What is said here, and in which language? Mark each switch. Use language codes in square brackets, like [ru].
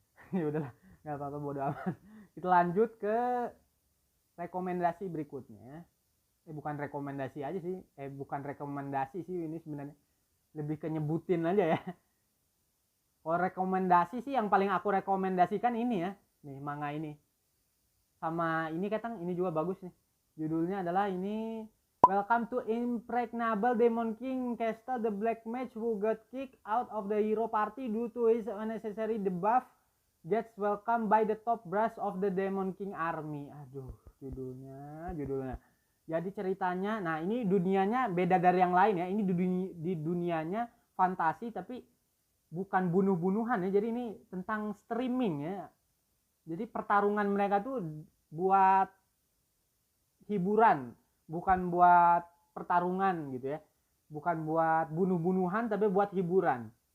[id] Ya udahlah, nggak apa-apa, bodo amat. Kita lanjut ke rekomendasi berikutnya. Bukan rekomendasi aja sih. Bukan rekomendasi sih ini sebenarnya. Lebih ke nyebutin aja ya. Kalau rekomendasi sih yang paling aku rekomendasikan ini ya. Nih manga ini. Sama ini katang, ini juga bagus nih. Judulnya adalah ini [en] Welcome to Impregnable Demon King Castle, the black mage who got kicked out of the hero party due to his unnecessary debuff gets welcomed by the top brass of the Demon King army. [id] Aduh, judulnya. Jadi ceritanya, nah ini dunianya beda dari yang lain ya. Ini di dunianya fantasi tapi bukan bunuh-bunuhan ya. Jadi ini tentang streaming ya. Jadi pertarungan mereka tuh buat hiburan, bukan buat pertarungan gitu ya, bukan buat bunuh-bunuhan tapi buat hiburan.